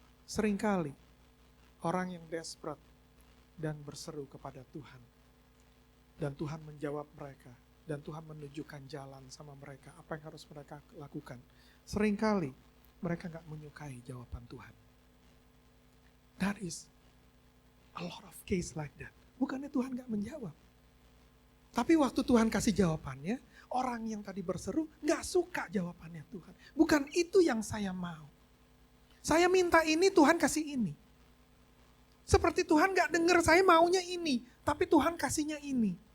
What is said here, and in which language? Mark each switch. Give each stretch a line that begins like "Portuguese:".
Indonesian: Seringkali orang yang desperate dan berseru kepada Tuhan. Dan Tuhan menjawab mereka. Dan Tuhan menunjukkan jalan sama mereka. Apa yang harus mereka lakukan. Seringkali mereka gak menyukai jawaban Tuhan.
English: That is a lot of case like that.
Indonesian: Bukannya Tuhan gak menjawab. Tapi waktu Tuhan kasih jawabannya, orang yang tadi berseru gak suka jawabannya Tuhan. Bukan itu yang saya mau. Saya minta ini, Tuhan kasih ini. Seperti Tuhan gak dengar saya maunya ini, tapi Tuhan kasihnya ini.